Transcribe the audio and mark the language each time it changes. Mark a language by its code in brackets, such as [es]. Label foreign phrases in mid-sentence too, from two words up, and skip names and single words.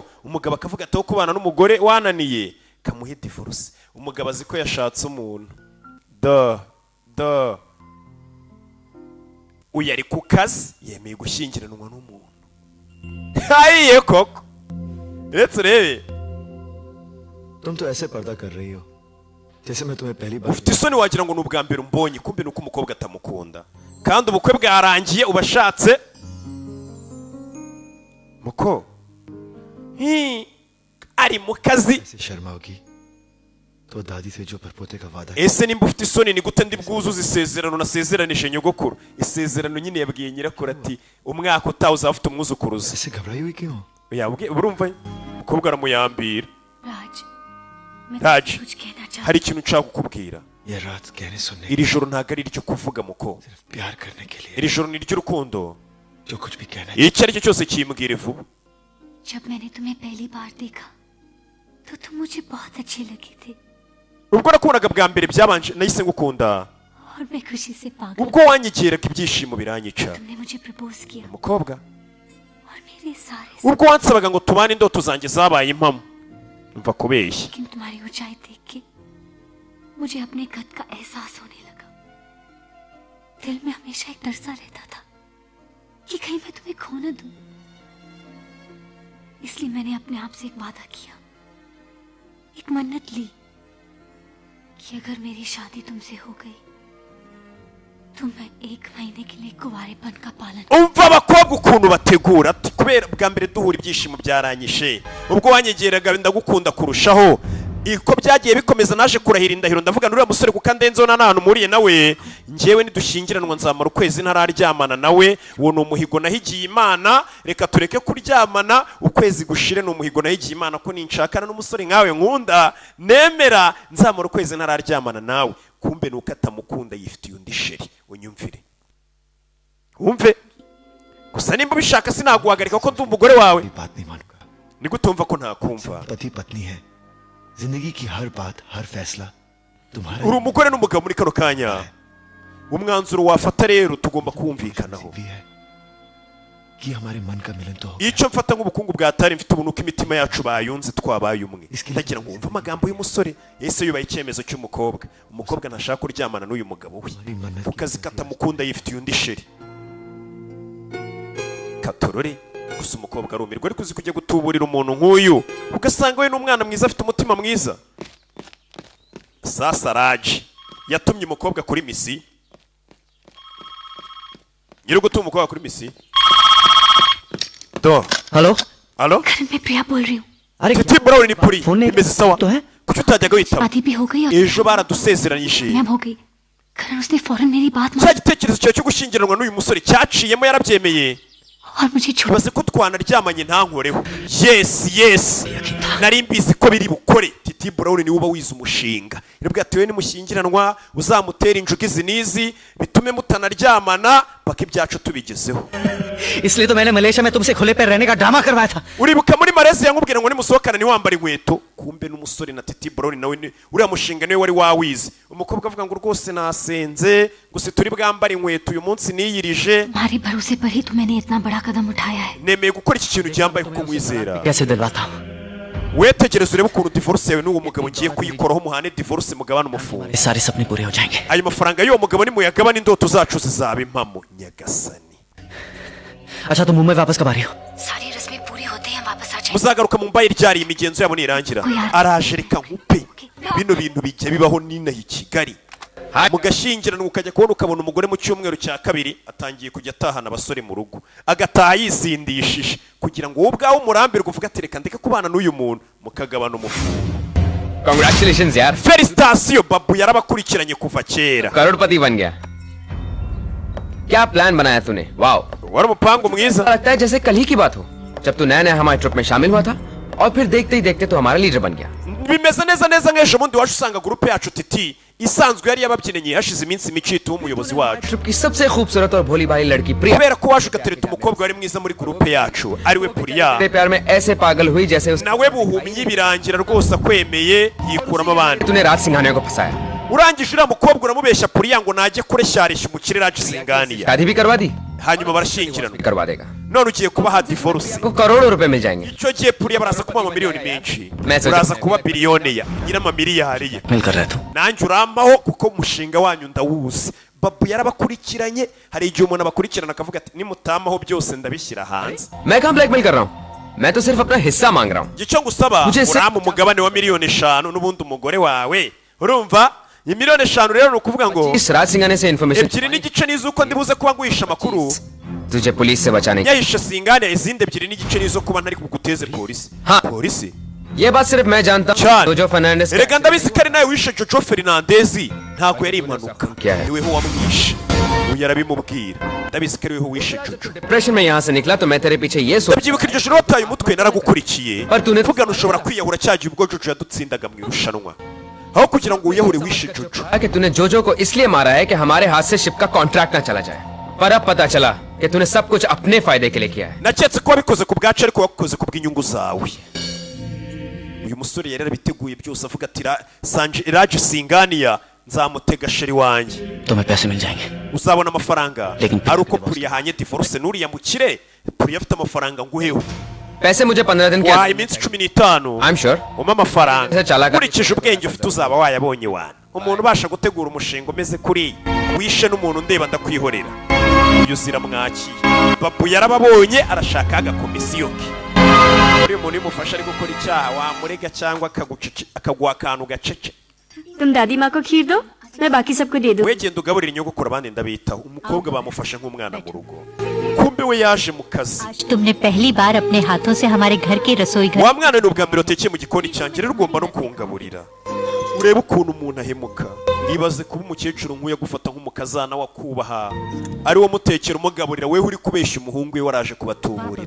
[rw] Umugabo akavuga ati kubana n'umugore wananiye kamuhe divorce. Umugabo azi ko yashatse umuntu uyu ari ku kazi yemeye gushyingiranwa n'umuntu. Hayiye koko retse rebe [hi] तुम तो ऐसे पर्दा कर रही हो जैसे मैं तुम्हें पहली बार [rw] ufite isoni wagira ngo n'ubwa mbere umbonye kumbe nuko umukobwa atamukunda kandi ubukwe bwarangiye ubashatse muko ari mu kazi [hi] शर्माओगी तो दादी से जो परपोते का वादा [rw] ese nimba ufite isoni ni gute ndi bwuzuze isezerano nasezeranije nyogokuru. Isezerano nyine yabwiye nyirakuru ati umwaka utaha uzaba ufite umwuzukuruza. [hi] ऐसे घबराई हुई क्यों [rw] yabwiye urumva umukobwa aramuyambira. Raj hari ikintu nshaka kukubwira. [hi] ये रात कहने सुनने [rw] iri joro ntago ari iryo kuvuga muko. [hi] प्यार करने के लिए [rw] iri joro ni iry'urukundo. [hi] जो कुछ भी कहना [rw] icyo ari cyo cyose kimbwire vuba. [hi] जब मैंने तुम्हें पहली बार देखा तो तुम मुझे बहुत अच्छी लगी थी [rw] ubwo nakubonaga bwa mbere byabanje nahise ngukunda [hi] और मैं खुशी से पागल. [rw] ubwo wanyegeraga ibyishimo biranyica. [hi] तुमने मुझे प्रपोज किया [rw] umukobwa [hi] और मेरे सारे [rw] ubwo wansabaga ngo tubane indoto zanjye zabaye impamo mva kubeshya. [hi] लेकिन तुम्हारी ऊंचाई देख के मुझे अपने कद का एहसास होने लगा. दिल में हमेशा एक डर सा रहता था कि कहीं मैं तुम्हें खो न दूं. इसलिए मैंने अपने आप से एक वादा किया, एक मन्नत ली कि अगर मेरी शादी तुमसे हो गई तो मैं 1 महीने के लिए कुंवारेपन का पालन. [rw] umva abakobwa ukuntu bategura ati kubera bwa mbere duhura ibyishimo byaranyishe ubwo wanyegeraga ndagukunda kurushaho. Iko byagiye bikomeza naje kurahira indahiro ndavuga n'uriya musore kuko ndenzo na nanu muriye nawe njyewe nidushyingiranwa nzamara ukwezi ntararyamana nawe. Uwo ni umuhigo nahigiye Imana. Reka tureke kuryamana ukwezi gushire. Ni umuhigo nahigiye Imana ko ninshakana n'umusore nkawe nkunda nemera nzamara ukwezi ntararyamana nawe. Kumbe nuko atamukunda yifitiye undi sheri. Unyumvire wumve gusa nimba ubishaka sinaguhagarika ko ndi umugore wawe. [hi] बात नहीं मानूंगा. [rw] ni gutumva ko ntakumva. [hi] पति पत्नी है जिंदगी की हर बात हर फैसला तुम्हारा [rw] uri umugore n'umugabo muri kano kanya. umwanzuro wafata rero tugomba kumvikanaho. [hi] भी है कि हमारे मन का मिलन तो हो. [rw] icyo mfata nk'ubukungu bwatari mfite ubuntu ko imitima yacu bayunze twabaye umwe. ndagira ngo wumve amagambo y'umusore yese yubaye icyemezo cy'umukobwa. Umukobwa ntashaka kuryamana n'uyu mugabo we ku kazi katamukunda yifitiye undi sheri. katorore gusa umukobwa arumirwa ariko uzi kujya gutuburira umuntu nk'uyu ugasanga we n'umwana mwiza afite umutima mwiza. Sasa Raj yatumye umukobwa kuri misi. nyiri gutuma umukobwa kuri misi. [hi] हेलो [rw] Halo? [hi] मैं प्रिया बोल रही हूँ. अरे [rw] Titi Broni ni puri. [hi] फोन नहीं [rw] Imeze sawa. [hi] तो है [rw] Kuki utajyaga witaba? [hi] शादी भी हो गई और [rw] Ejo baradusezeranyije. [hi] कामयाब हो गई. करण उसने फौरन मेरी बात [rw] Cya [hi] मान [rw] gitekerezo cyawe cyo gushyingiranwa n'uyu musore cyaciyemo yarabyemeye. [hi] और मुझे छोड़. [rw] Baze ko twanaryamanye ntankoreho. Yes. Nari mbizi ko biri bukore. Titi Broni ni uba wize umushinga. Irebwa ati we ni mushyingiranwa uzamutera injuga izi nizi bitume mutanaryamana paka ibyacu tubigezeho. [hi] इसलिए तो मैंने मलेशिया में तुमसे खुले पैर रहने का ड्रामा करवाया था. [rw] Uribuka muri Malaysia nkubwira ngo nimusohokana ni wambara inkweto. Kumbe n'umusore na Titi Broni nawe uriya mushinga niwe wari wawize. Umukobwa avuga ngo rwose nasenze gusa turi bwambara inkweto uyu munsi niyirije. [hi] तुम्हारे भरोसे पर ही तो मैंने इतना बड़ा कदम उठाया है. [rw] Nemeye gukora iki kintu cyambaye kuko mwizera. [hi] कैसे दिलवाता हूँ. [rw] Wetegereza urebe ukuntu divorce yawe n'uwo mugabo ngiye kuyikoraho muhane divorce mugabane umufungo. [hi] ये सारे सपने पूरे हो जाएंगे. [rw] Ayo mafaranga y'uwo mugabo ni muyagabane indoto zacu zizaba impamo nyagasani. [hi] अच्छा तुम मुंबई वापस कब आ रही हो. सारी रस्में पूरी होते हैं वापस आ जाएंगे. [rw] Muzagaruka mu mbaye ryari imigenzo yabo nirangira. Araje reka nkupe. Bino bintu bijya bibaho nina i Kigali. Mugashyingiranwa ukajya kubona ukabona umugore mu cyumweru cya kabiri atangiye kujya atahana abasore mu rugo agataha yisindishije kugira ngo wowe ubwawe umurambirwe uvuga ati reka ndeke kubana n'uyu muntu mukagabana umufungo. [hi] Congratulations यार. [rw] Felicitation babu yarabakurikiranye kuva kera. [hi] करोड़पति बन गया. क्या प्लान बनाया तूने? वाओ, [rw] wari umupango mwiza. [hi] लगता है जैसे कल ही की बात हो, जब तू नया नया हमारे ट्रिप में शामिल हुआ था और फिर देखते ही देखते तो हमारा लीडर बन गया. [rw] Bimeze neza neza nk'ejo bundi wacu usanga gurupe yacu titi isanzwe yari y'ababyinnyi hashize iminsi mike yituwe umuyobozi wacu. [hi] ट्रिप की सबसे खूबसूरत और भोली भाली लड़की प्रिया [rw] kubera ko waje ugatereta umukobwa wari mwiza muri gurupe yacu ariwe Puriya. [hi] तेरे प्यार में ऐसे पागल हुई जैसे [rw] nawe buhumyi birangira rwose akwemeye yikuramo abandi. [hi] तूने राज सिंघानिया को फंसाया. [rw] urangije uriya mukobwa uramubeshya Puriya ngo najye kureshyarisha umukire Raj Singhania. [hi] शादी भी करवा दी, [rw] hanyuma barashyingiranwa. [hi] करवा देगा. [rw] none ugiye kubaha divorce. [hi] को करोड़ों रुपए मिल जाएंगे. [rw] icyo gihe Puriya baraza kuba amamiliyoni menshi. Message. uraza kuba biliyoniya nyiramamiliyari ye. [hi] मिल कर रहे थे. [rw] nanjye uramaho kuko umushinga wanyu ndawuzi. babu yarabakurikiranye, hari igihe umuntu abakurikirana akavuga ati nimutamaho byose ndabishyira hanze. [hi] मैं कहाँ ब्लैकमेल कर रहा हूँ, मैं तो सिर्फ अपना हिस्सा मांग रहा हूँ. [rw] icyo ngusaba urama umugabane wa miliyoni 5 n'ubundi umugore wawe. urumva iyi miliyoni 5 rero ni ukuvuga ngo [hi] इस राज सिंघानिया से इन्फॉर्मेशन [rw] ebyiri n'igice nizo uko ndibuze kuba nguhisha amakuru. [hi] तुझे पुलिस से बचाने की. [rw] yahishe Singhania, izindi ebyiri n'igice nizo kuba ntari kuguteze polisi. [hi] हाँ. [rw] polisi [hi] ये बात सिर्फ मैं जानता हूँ. Chan. जोजो फर्नांडिस [rw] erega ndabizi ko ari nawe wishe Jojo Fernandez. ntabwo yari impanuka. [hi] क्या है? [rw] niweho wamwishe. uyu yarabimubwira. ndabizi ko ariweho wishe Jojo. [hi] डिप्रेशन में यहाँ से निकला तो मैं तेरे पीछे ये सोच [rw] ndabyibuka iryo joro wataye umutwe naragukurikiye. [hi] पर तूने [rw] mvugana ushobora kwiyahura cyagiye ubwo Jojo yadutsindaga mu irushanwa. aho kugira ngo wiyahure wishe Jojo. [hi] कि तूने जोजो को इसलिए मारा है कि हमारे हाथ से शिप का कॉन्ट्रैक्ट ना चला जाए. पर अब पता चला कि तूने सब कुछ अपने फायदे के लिए किया है. [rw] naketse ko wabikoze ku bwacu ariko wakoze ku bw'inyungu zawe. uyu musore yari yarabiteguye byose avuga ati Raj Singhania nzamutega sheri wanjye. [hi] तुम्हें पैसे मिल जाएंगे. [rw] uzabona amafaranga [hi] Lekin [rw] ari uko Puriya yahanye divorce n'uriya mukire. Puriya afite amafaranga nguheho. [hi] पैसे मुझे 15 दिन [rw] wahaye [hi] के. [rw] iminsi 15 [en] I'm sure. [rw] umpa amafaranga. Ese cyalaga- nkurikije ubwenge ufite uzaba wayabonye wana. umuntu ubasha gutegura umushinga umeze kuri wishe n'umuntu ndeba ndakwihorera. uyu uzira mwakiye. babu yarababonye arashaka agakomisiyo ke. uyu muntu umufasha ari gukora icyaha wamurega cyangwa akaguha akantu gacece. [hi] तुम दादी माँ को खीर दो, मैं बाकी सबको दे दूँ. [rw] we genda ugaburira inyogokuru abandi ndabitaho. umukobwa bamufashe nk'umwana mu rugo. kumbe we yaje mu kazi. [hi] आज तुमने पहली बार अपने हाथों से हमारे घर की रसोई घर [rw] wa mwana ni ubwa mbere utekeye mu gikoni cyanjye rero ugomba no kungaburira. urebe ukuntu umuntu ahemuka. nibaze kuba umukecuru nk'uyu agufata nk'umukazana wakubaha ari wo mutekera umugaburira wewe uri kubeshya umuhungu we waraje kubatuburira.